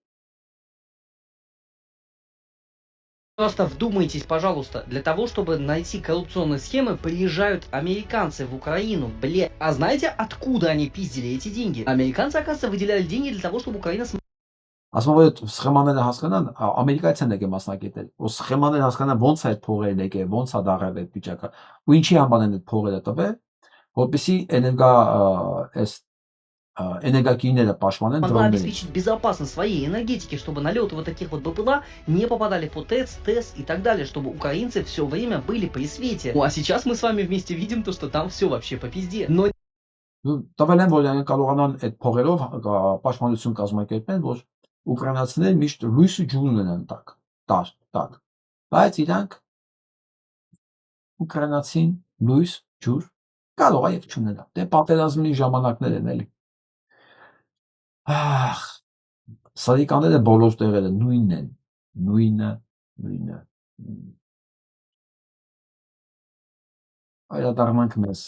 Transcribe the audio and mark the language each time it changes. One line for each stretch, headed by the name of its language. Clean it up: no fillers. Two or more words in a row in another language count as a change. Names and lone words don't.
Russian: Просто вдумайтесь, пожалуйста, для того, чтобы найти коррупционные схемы, приезжают американцы в Украину, А знаете, откуда они пиздили эти деньги? Американцы, оказывается, выделяли деньги для того, чтобы Украина
Armenian: Ասում որ սխեմաները հասկանան, ամերիկայից են եկել մասնակիցներ, ու սխեմաները հասկանան ոնց է այդ փողերը եկել, ոնց է դարել այդ վիճակը, ու ինչի համար են այդ փողերը տվել, որպեսզի էներգակիրները պաշտպանեն
Russian: могла обеспечить безопасность своей энергетики, чтобы налеты вот таких вот БПЛА не попадали в ОТЭЦ, ТЭС и так далее, чтобы украинцы все время были при свете. Ну а сейчас мы с вами вместе видим то, что там все вообще по пизде. Но
Armenian: տվել են, որ իրենք կարողանան այդ փողերով պաշտպանություն կազմակերպեն, որ ուկրաինացիները միշտ լույսը ջուր ունենան տակ, բայց իրանք ուկրաինացին լույս ջուր կարող է եւ չունենա, դե պատերազմի ժամանակներ են էլի, սարիկաները բոլոր տեղերը նույնն են, նույնը, այդարմանք մեզ։